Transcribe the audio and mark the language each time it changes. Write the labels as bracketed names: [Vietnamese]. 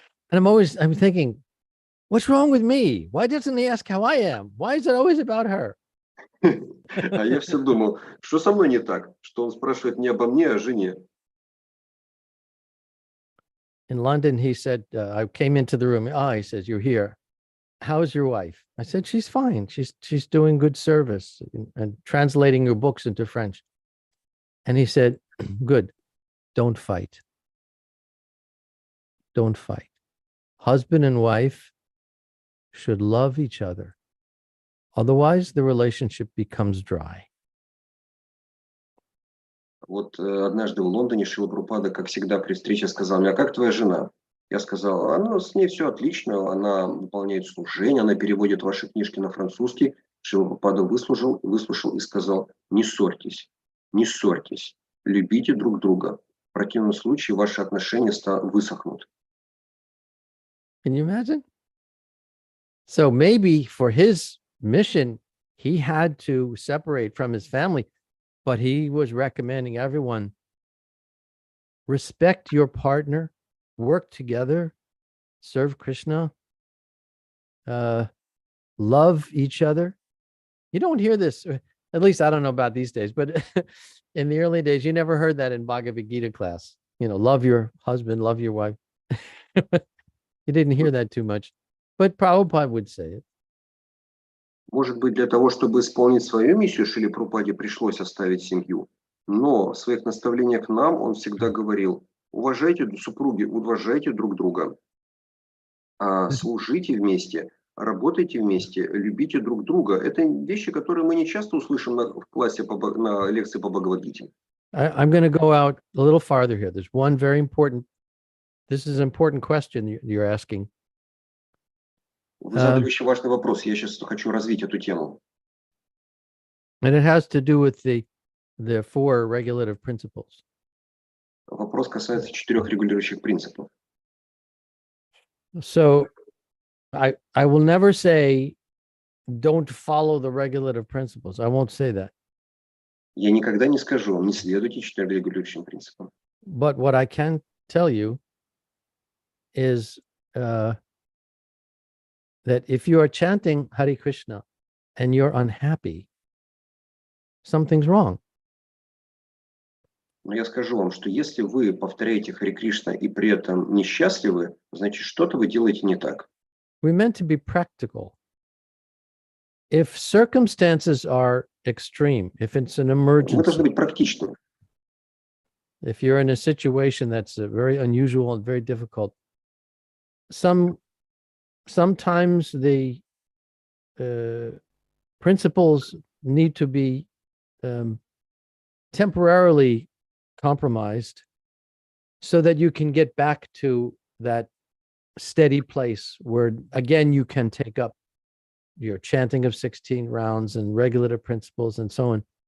[English] And I'm thinking, what's wrong with me? Why doesn't he ask how I am? Why is it always about her? [Russian] А я все думал, что со мной не так, что он спрашивает не обо мне, а о жене. [English] In London, he said, I came into the room. He says, "You're here. How's your wife?" I said, "She's fine. She's doing good service and translating your books into French." And he said, "Good. Don't fight. Don't fight. Husband and wife should love each other. Otherwise, the relationship becomes dry." [Russian] Вот однажды в Лондоне Шрила Прабхупада, как всегда, при встрече сказал мне: "А как твоя жена?" Я сказал: с ней все отлично, она выполняет служение, она переводит ваши книжки на французский". Шрила Прабхупада выслушал и сказал: не ссорьтесь, любите друг друга. В противном случае ваши отношения высохнут. [English] Can you imagine? So maybe for his mission, he had to separate from his family, but he was recommending everyone respect your partner, work together, serve Krishna, love each other. You don't hear this, at least I don't know about these days, but in the early days, you never heard that in Bhagavad Gita class. Love your husband, love your wife. You didn't hear that too much, but Prabhupada would say it. [Russian] Может быть, для того, чтобы исполнить свою миссию, Шриле Прабхупаде пришлось оставить семью. Но в своих наставлениях нам он всегда говорил: уважайте супруги, уважайте друг друга, служите вместе, работайте вместе, любите друг друга. Это вещи, которые мы не часто услышим в классе на лекции по Бхагавад-гите. [English] I'm going to go out a little farther here. There's one very important, this is an important question you're asking. [Russian] Вы задали очень важный вопрос. Я сейчас хочу развить эту тему. [English] And it has to do with the four regulative principles. [Russian] Вопрос касается 4 регулирующих принципов. [English] So I will never say don't follow the regulative principles. I won't say that. [Russian] Я никогда не скажу вам, не следуйте 4 регулирующим принципам. [English] But what I can tell you is that if you are chanting Hare Krishna and you're unhappy, something's wrong. [Russian] Но я скажу вам, что если вы повторяете Харе Кришна и при этом несчастливы, значит, что-то вы делаете не так. [English] We're meant to be practical. If circumstances are extreme, if it's an [Russian] Мы должны быть практичными. [English] if you're in a situation that's very unusual and very difficult, sometimes the principles need to be temporarily compromised so that you can get back to that steady place where again you can take up your chanting of 16 rounds and regulative principles and so on.